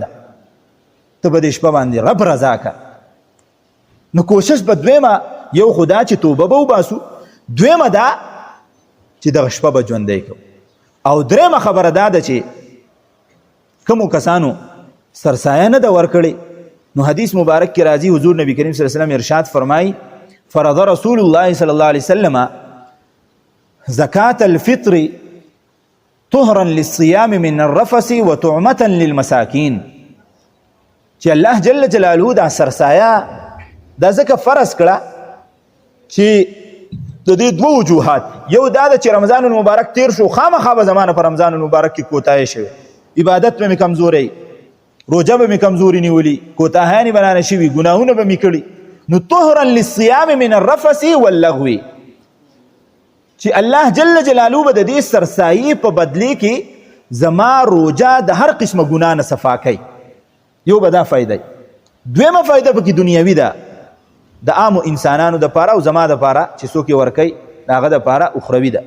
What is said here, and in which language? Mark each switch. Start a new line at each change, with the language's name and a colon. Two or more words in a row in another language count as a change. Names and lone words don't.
Pashto: ته په دې شپه باندې رب رضا که. نو کوشش به دویمه یو خو دا چې توبه به وباسو، دویمه دا چې دغه شپه به ژوندی کوو، او درېیمه خبره دا ده چې کومو کسانو سرسایه نه ده ورکړې، نو حدیث مبارک کې راځي حضور نبی کریم
Arabic: صلی الله علیه وسلم
Pashto: ارشاد فرمایي فرض رسول
Arabic: الله صلی الله علیه وسلم زکاة الفطر طهرا للصيام من الرفث وطعمة للمساکین،
Pashto: چې الله
Arabic: جل جلاله
Pashto: دا سرسایه دا ځکه فرض کړه چې د دې دوه وجوهات، یو دا ده چې رمضان المبارک تیر شو، خامخا به زمانه په رمضان المبارک کې کوتاهی شوی، عبادت به مې کمزوری، روجه به مې کمزوري نیولي، کوتاهیانې به رانه شوي، ګناهونه به مې کړي.
Arabic: نو طهرا للصیام من الرفث واللغو،
Pashto: چې الله
Arabic: جل جلاله
Pashto: به د دې سرسایي په بدلی کې زما روجه د هر قسمه ګناه نه صفا کوي. یو به دا فایده. دویمه فایده پکې دنیوي ده، د عامو انسانانو دپاره او زما دپاره چې څوک یې ورکوي د هغه دپاره اخروي ده.